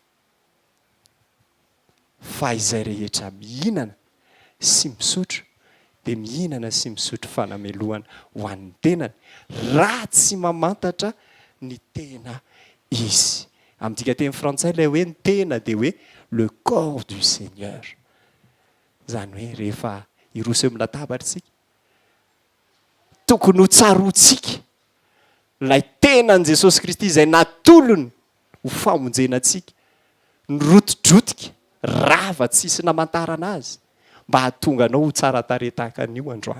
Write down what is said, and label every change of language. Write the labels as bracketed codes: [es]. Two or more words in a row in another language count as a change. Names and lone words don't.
[mg] Fa izay rehetra mihinana sy misotro dia mihinana sy misotro fanameloana ho an'ny tenany raha tsy mamantatra ny tena izy. Amin'tika teny frantsay ilay hoe ny tena dia hoe [fr] le corps du Seigneur. [mg] Zany hoe rehefa iroso amin'ny latabatra tsika tokony ho tsaroantsika ilay tenan'i Jesosy Kristy izay natolony ho famonjena antsika, ny rotodrotika rava tsisy namantarana azy mba hahatonga anao ho tsara tarehy tahaka an'io androany.